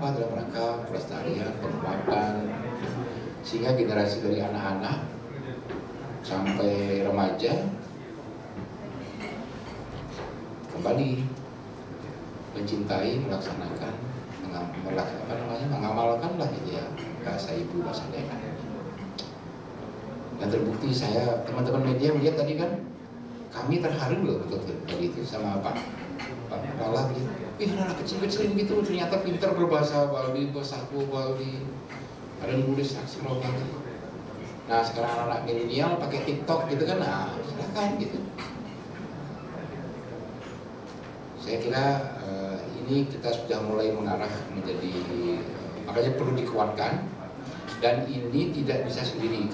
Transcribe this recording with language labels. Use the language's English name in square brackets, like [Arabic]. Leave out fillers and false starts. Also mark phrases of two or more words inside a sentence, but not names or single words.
[Indonesian] Dalam rangka pelestarian, penguatan, sehingga generasi dari anak-anak sampai remaja kembali mencintai, melaksanakan, mengamalkan lah gitu ya, bahasa ibu, bahasa daerah. Dan terbukti saya, teman-teman media melihat tadi kan, kami terharu loh betul tadi itu sama Pak Pala gitu. anak kecil-kecil gitu ternyata pintar berbahasa Bali, bersaku Bali, ada nulis aksara Bali. Nah sekarang anak-anak milenial pakai TikTok gitu kan, nah silakan gitu. Saya kira ini kita sudah mulai mengarah menjadi, makanya perlu dikuatkan, dan ini tidak bisa sendiri.